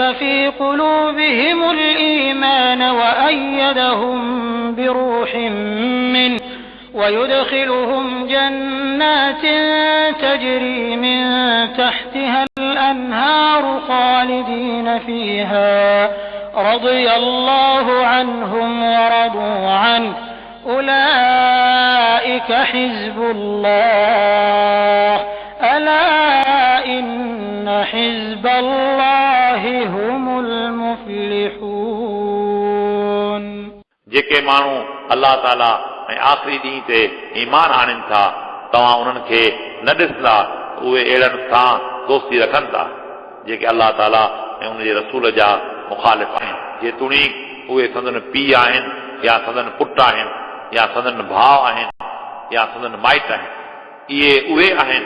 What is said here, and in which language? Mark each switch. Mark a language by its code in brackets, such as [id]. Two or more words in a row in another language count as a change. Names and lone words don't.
[ar] في قلوبهم الإيمان وأيدهم بروح منه ويدخلهم جنات تجري من تحتها الأنهار خالدين فيها رضي الله عنهم ورضوا عنه أولئك حزب الله ألا حزب الله هم المفلحون [sd] जेके माण्हू अलाह ताला ऐं आख़िरी ॾींहं ते ईमान आणनि था तव्हां उन्हनि खे न ॾिसंदा उहे अहिड़नि सां दोस्ती रखनि था जेके अलाह ताला ऐं उनजे रसूल जा मुखालिफ़ आहिनि जेतोणी उहे संदन पीउ आहिनि या संदन पुट आहिनि या संदन भाउ आहिनि या संदन माइट आहिनि इहे उहे आहिनि